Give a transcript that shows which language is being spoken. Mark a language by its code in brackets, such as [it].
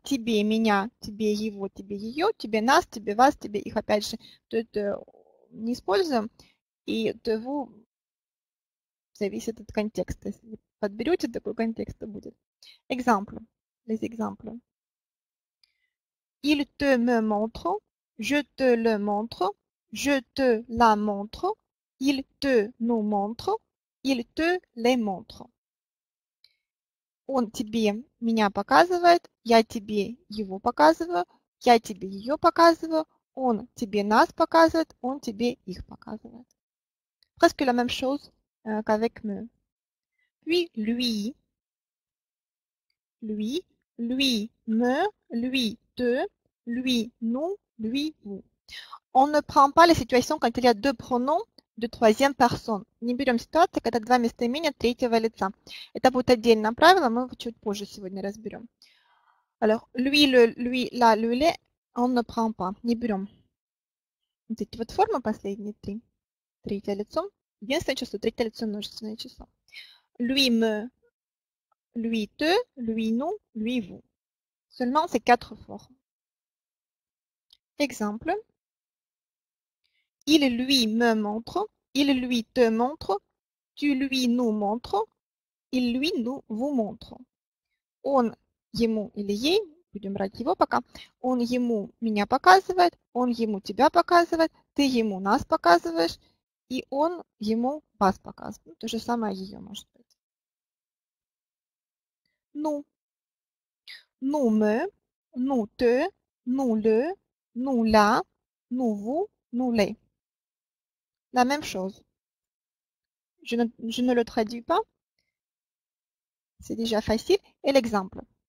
[ru] Тебе, меня, тебе, его, тебе, ее, тебе, нас, тебе, вас, тебе, их. Опять же, это не используем. И te, vous зависит от контекста. Если подберете такой контекст, то будет. [fr] Exemple. Les exemples. Il te me montre, je te le montre, je te la montre, il te nous montre, il te les montre. [ru] Он тебе меня показывает, я тебе его показываю, я тебе ее показываю, он тебе нас показывает, он тебе их показывает. [fr] Presque la même chose qu'avec me. Puis lui, lui, me, lui, te, lui, nous, lui, vous. On ne prend pas les situations quand il y a deux pronoms de troisième personne. [ru] Не берем ситуации, когда два местоимения третьего лица. Это будет отдельное правило, мы его чуть позже сегодня разберем. [fr] Alors, lui, lui, la, le, les, on ne prend pas, [ru] не берем. Вот эти вот формы последние три. Третье лицо. Единственное число, третье лицо множественное число. [fr] Lui, me, lui, te, lui, nous, lui, vous. Seulement ces quatre formes. Exemple. Il lui me montre, il lui te montre, tu lui nous montres, il lui nous vous montre. [ru] Он ему или ей, будем брать его пока, он ему меня показывает, он ему тебя показывает, ты ему нас показываешь, и он ему вас показывает. То же самое ее может быть. [fr] Nous. Nous me, nous te, nous le, nous la, nous vous, nous les. La même chose. Je ne le traduis pas. C'est déjà facile. Et l'exemple.